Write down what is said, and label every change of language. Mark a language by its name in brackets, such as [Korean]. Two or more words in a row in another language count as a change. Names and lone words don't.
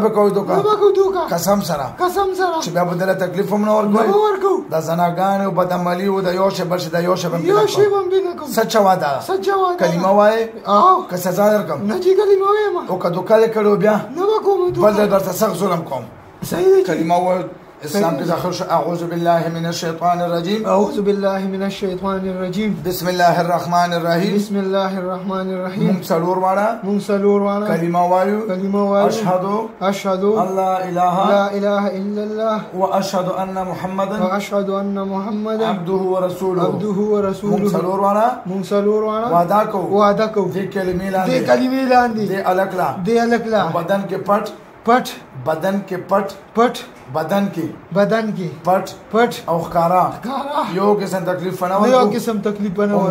[Pashto] به کوئ دوکه قسم سره چې بیا به دله تکلیف هم نه ورکوئ د زناګانې او بد عملي و د یو شی بل شي د یو شی به هم سچه واده کلمه وایې که سزا درکړم او که دوکه دې کړې بیا بل ځای درته سخت ظلم کوم کلمه ووایو اسلام کې داخل شو. [Arabic] اعوذ بالله من الشیطان الرجیم. اعوذ بالله من الشیطان الرجیم. بسم الله الرحمن الرحیم. بسم الله الرحمن الرحیم. [Pashto] مونږ څلور واړه کلمه وایو. [Arabic] اشهد الله اله الا الله واشهد ان محمدا عبده ورسوله. [Pashto] مونږ څلور واړه وعده کوو دې کلمې لاندې دې الکلا بدن کې پټ بدن کې پټ او ښکارا یو قسم تکلیف نه ورکو.